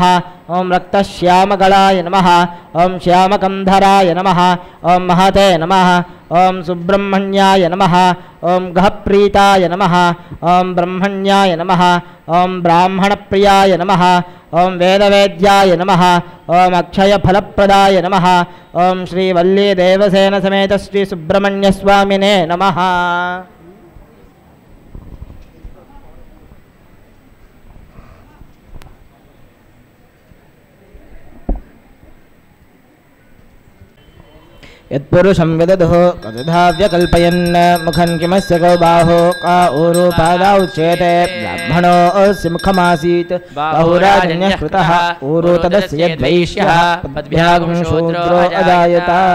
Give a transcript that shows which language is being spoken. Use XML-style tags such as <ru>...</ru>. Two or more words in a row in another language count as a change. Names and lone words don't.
<sa>ఓం రక్తశ్యామగళాయ నమః ఓం శ్యామకంధరాయ నమః ఓం మహతే నమః ఓం సుబ్రహ్మణ్యాయ నమః ఓం గహప్రీతాయ నమః ఓం బ్రహ్మణ్యాయ నమః ఓం బ్రాహ్మణప్రియాయ నమః ఓం వేదవేద్యాయ నమః ఓం అక్షయఫలప్రదాయ నమః ఓం శ్రీవల్లీ దేవసేన సమేత శ్రీ సుబ్రహ్మణ్యస్వామినే నమః यत्पुरुषं विदधुः कथाव्यकल्पयन् मुखं किमस्य गौ बाहो का ऊरु पादा उच्यते ब्राह्मणोऽस्य मुखमासीत् बाहुराजन्यः कृतः ऊरु तदस्य यद्वैश्यः पद्भ्यागं शूद्रो अजायत</sa>